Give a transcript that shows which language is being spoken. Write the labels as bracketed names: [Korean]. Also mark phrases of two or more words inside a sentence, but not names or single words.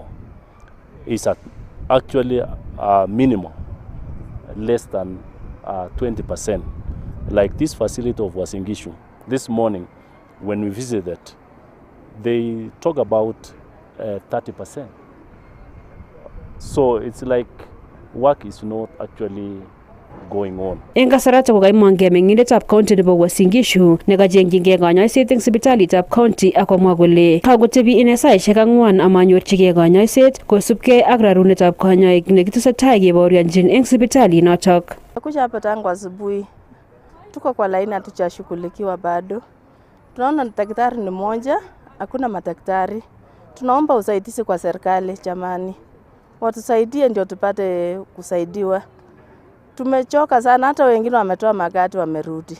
[English] It's actually minimum, less than 20%. Like this facility of Uasin Gishu, this morning when we visited, they talk about 30%. So it's like work is not actually going on. [Kalenjin] Eng kasarata ko kaimongke mengindetab county nebo Uasin Gishu nekachengchingei kanyoiset eng sipitalitab county akomwa kole kakotebi ine saishek 4 amanyorchigei kanyoiset kosubkei ak rarunetab kanyoik nekitesetai kebaorionjin eng sipitali notok. [Swahili] Kuja hapa tangu asubuhi. Tuko kwa laini, hatujashughulikiwa bado. Tunaona daktari ni mmoja, hakuna madaktari. Tunaomba usaidizi kwa serikali jamani. Watusaidie ndio tupate kusaidiwa. Tumechoka sana, hata wengine wametoa magati wamerudi.